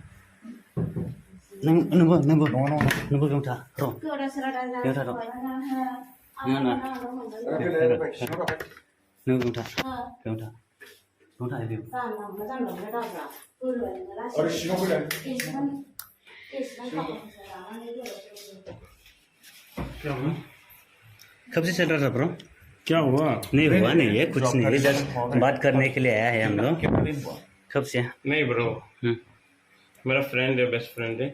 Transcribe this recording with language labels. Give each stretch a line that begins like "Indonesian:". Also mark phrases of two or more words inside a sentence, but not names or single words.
Bodo: नंगौ बेवथा र' बेवथा र' नों बेवथा अरे सिङाव फैलाय।
Hindi: कब से चल रहा था ब्रो? क्या हुआ? नहीं हुआ नहीं है, कुछ नहीं है, जस्ट बात करने के लिए आया है हम लोग। कितना दिन हुआ? कब से? नहीं ब्रो, मेरा फ्रेंड है,
English: best friend
Hindi: है।